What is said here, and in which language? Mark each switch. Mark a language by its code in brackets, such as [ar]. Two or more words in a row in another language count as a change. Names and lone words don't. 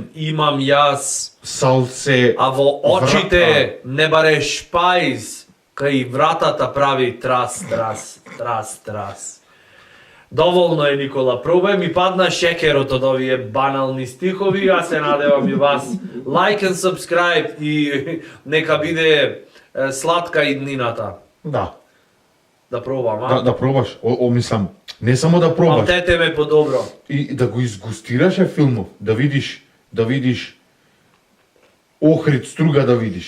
[mk] имам јас. Салце. А во очите не бареш шпајз, кај вратата прави трас, трас, трас, трас. Доволно е, Никола, пробај ми падна шекерот од овие банални стихови, јас се надевам и вас. [en] Like and subscribe [mk] и нека биде сладка иднината. Да. Да пробам, Да пробаш. Мислам, не само да пробаш, Памтете ме подобро. и да го изгустираш филмов, да видиш Охрид струга да видиш.